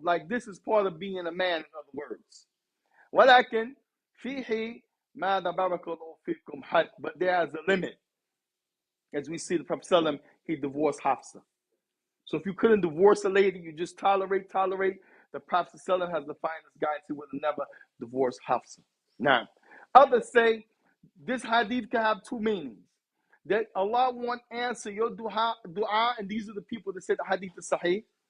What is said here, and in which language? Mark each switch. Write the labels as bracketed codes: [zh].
[en] Like this is part of being a man, in other words. [ar] ولكن فيه ماذا بارك الله فيكم حد, [en] but there is a limit. As we see the Prophet ﷺ, he divorced Hafsa. So if you couldn't divorce a lady, you just tolerate. The Prophet ﷺ has the finest guidance. He would have never divorced Hafsa. Now, others say this hadith can have two meanings. That Allah won't answer your dua, and these are the people that said the hadith is sahih.